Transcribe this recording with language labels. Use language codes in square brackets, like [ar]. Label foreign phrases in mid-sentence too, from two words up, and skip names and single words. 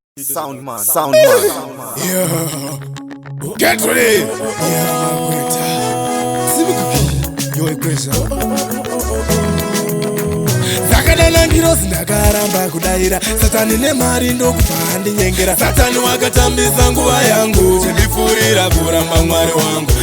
[en] Sound man. Sound man. Yeah. Get ready. Yeah, [sn] Magweta. Sibukuki. Yo, Equation. Zakadana ngirozi ndakaramba kudaira. Satani nemari ndokubva andinyengera. Satani wakatambisa nguva yangu. Chindifurira kuramba Mwari wangu.